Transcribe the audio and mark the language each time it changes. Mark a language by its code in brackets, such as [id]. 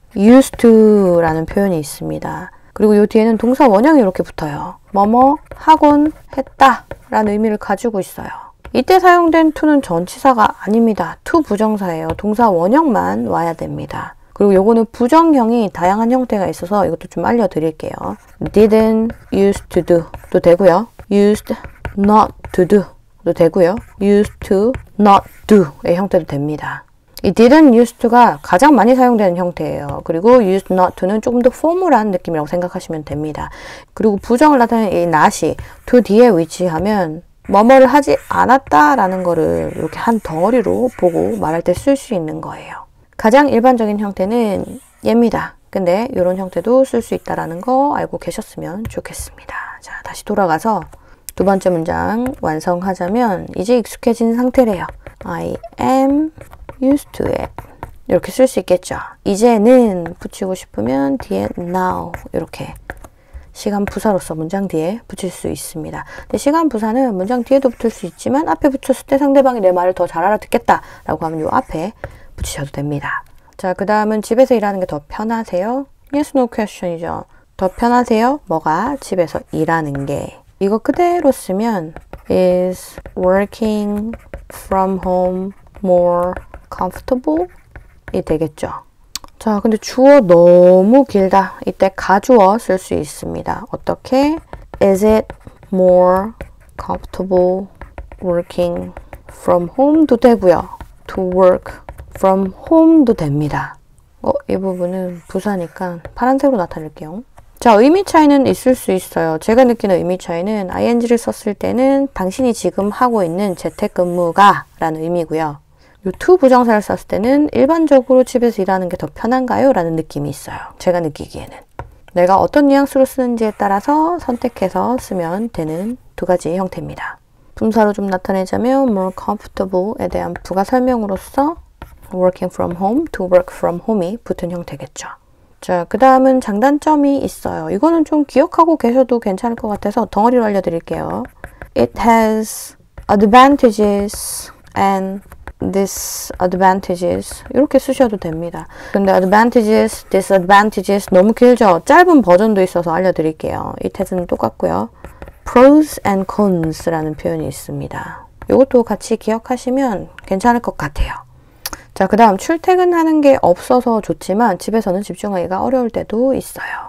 [ko] used to 라는 표현이 있습니다. 그리고 요 뒤에는 동사 원형이 이렇게 붙어요. 뭐뭐 하곤 했다 라는 의미를 가지고 있어요. 이때 사용된 to는 전치사가 아닙니다. to 부정사예요. 동사 원형만 와야 됩니다. 그리고 요거는 부정형이 다양한 형태가 있어서 이것도 좀 알려드릴게요. [en] didn't used to do [ko] 도 되고요. [en] used not to do [ko] 도 되고요. [en] used to not do [ko] 의 형태도 됩니다. 이 didn't used to가 가장 많이 사용되는 형태예요. 그리고 used not to는 조금 더 포멀한 느낌이라고 생각하시면 됩니다. 그리고 부정을 나타내는 이 not이 to 뒤에 위치하면 뭐뭐를 하지 않았다라는 거를 이렇게 한 덩어리로 보고 말할 때 쓸 수 있는 거예요. 가장 일반적인 형태는 얘입니다. 근데 이런 형태도 쓸 수 있다는 거 알고 계셨으면 좋겠습니다. 자, 다시 돌아가서 두 번째 문장 완성하자면 이제 익숙해진 상태래요. [en] I am used to it. [ko] 이렇게 쓸 수 있겠죠. 이제는 붙이고 싶으면 뒤에 now 이렇게 시간 부사로서 문장 뒤에 붙일 수 있습니다. 근데 시간 부사는 문장 뒤에도 붙을 수 있지만 앞에 붙였을 때 상대방이 내 말을 더 잘 알아듣겠다 라고 하면 이 앞에 붙이셔도 됩니다. 자, 그 다음은 집에서 일하는 게 더 편하세요? [en] Yes, no question이죠. [ko] 더 편하세요? 뭐가? 집에서 일하는 게. 이거 그대로 쓰면 [en] Is working from home more comfortable? [ko] 이 되겠죠. 자, 근데 주어 너무 길다. 이때 가주어 쓸 수 있습니다. 어떻게? [en] Is it more comfortable working from home도 되고요. To work from home도 됩니다. [ko] 이 부분은 부사니까 파란색으로 나타낼게요. 자, 의미 차이는 있을 수 있어요. 제가 느끼는 의미 차이는 ing를 썼을 때는 당신이 지금 하고 있는 재택근무가 라는 의미고요. 요 to 부정사를 썼을 때는 일반적으로 집에서 일하는 게 더 편한가요? 라는 느낌이 있어요. 제가 느끼기에는. 내가 어떤 뉘앙스로 쓰는지에 따라서 선택해서 쓰면 되는 두 가지 형태입니다. 분사로 좀 나타내자면 more comfortable에 대한 부가 설명으로서 [en] working from home, to work from home [ko] 이 붙은 형태겠죠. 자, 그 다음은 장단점이 있어요. 이거는 좀 기억하고 계셔도 괜찮을 것 같아서 덩어리로 알려드릴게요. [en] It has advantages and disadvantages [ko] 이렇게 쓰셔도 됩니다. 근데 advantages, disadvantages 너무 길죠? 짧은 버전도 있어서 알려드릴게요. It has는 똑같고요. [en] pros and cons [ko] 라는 표현이 있습니다. 이것도 같이 기억하시면 괜찮을 것 같아요. 자, 그 다음 출퇴근하는 게 없어서 좋지만 집에서는 집중하기가 어려울 때도 있어요.